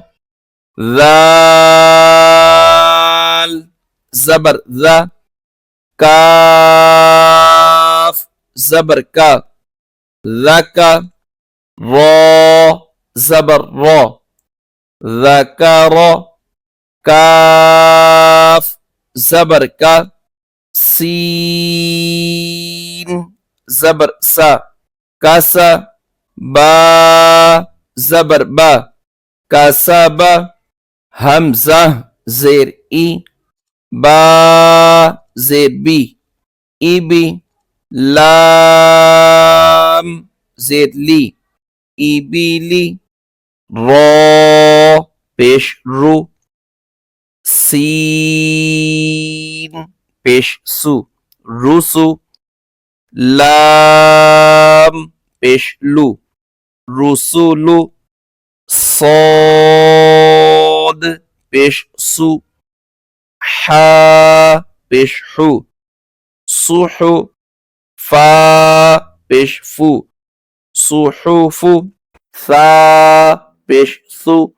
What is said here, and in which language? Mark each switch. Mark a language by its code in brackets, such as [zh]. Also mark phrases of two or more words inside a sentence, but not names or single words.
[ur] ذال زبر ذا، کاف زبر کا، ذکا، را زبر را، ذکر, کاف زبر کا، سین زبر سا, کاسا, با زبر با، کاسابا، ہمزہ زیر ای، با زیر بی، ایبی, لام زیر لی، ایبیلی، را پیش رو، سین پیش سو، روسو، لام پیش لو، روسولو, صاد پیش سو، حا پیش حو، سوحو، فا پیش فو، سوحوفو، ثا پیش سو,